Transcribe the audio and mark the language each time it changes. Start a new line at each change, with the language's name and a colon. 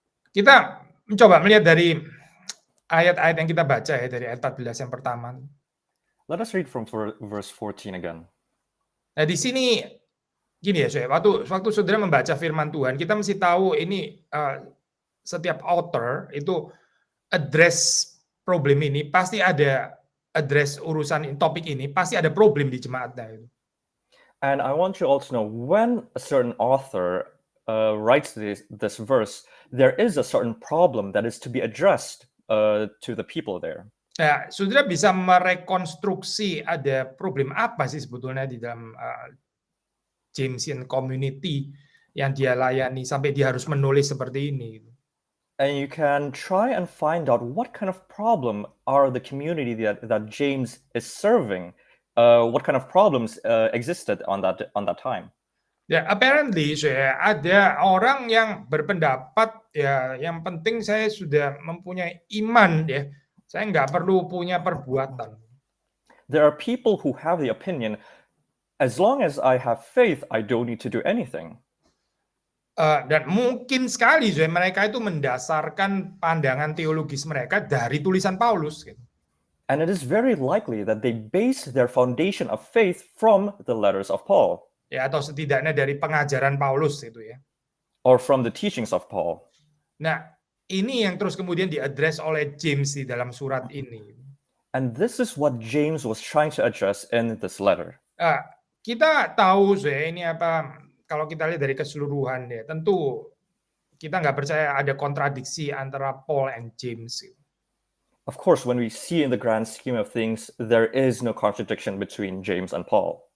Indonesian: Kita mencoba melihat dari ayat-ayat yang kita baca ya, dari ayat 14 yang pertama.
English: Let us read from verse 14 again.
Indonesian: Nah, di sini gini ya, waktu saudara membaca firman Tuhan, kita mesti tahu ini setiap author itu address problem ini pasti ada address urusan topik ini pasti ada problem di jemaatnya itu.
English: And I want you all to know, when a certain author writes this verse, there is a certain problem that is to be addressed to the people there.
Indonesian: Nah, saudara bisa merekonstruksi ada problem apa sih sebetulnya di dalam Jamesian community yang dia layani sampai dia harus menulis seperti ini.
English: And you can try and find out what kind of problem are the community that James is serving. What kind of problems existed on that time?
Indonesian: Ya, apparently ada orang yang berpendapat ya, yang penting saya sudah mempunyai iman ya, saya nggak perlu punya perbuatan.
English: There are people who have the opinion, as long as I have faith, I don't need to do anything.
Indonesian: Dan mungkin sekali mereka itu mendasarkan pandangan teologis mereka dari tulisan Paulus. Gitu.
English: And it is very likely that they base their foundation of faith from the letters of Paul.
Indonesian: Ya, atau setidaknya dari pengajaran Paulus itu ya.
English: Or from the teachings of Paul.
Indonesian: Nah, ini yang terus kemudian diadres oleh James di dalam surat ini.
English: And this is what James was trying to address in this letter.
Indonesian: Kita tahu ini apa, kalau kita lihat dari keseluruhan ya, tentu kita nggak percaya ada kontradiksi antara Paul and James.
English: Of course, when we see in the grand scheme of things, there is no contradiction between James and Paul.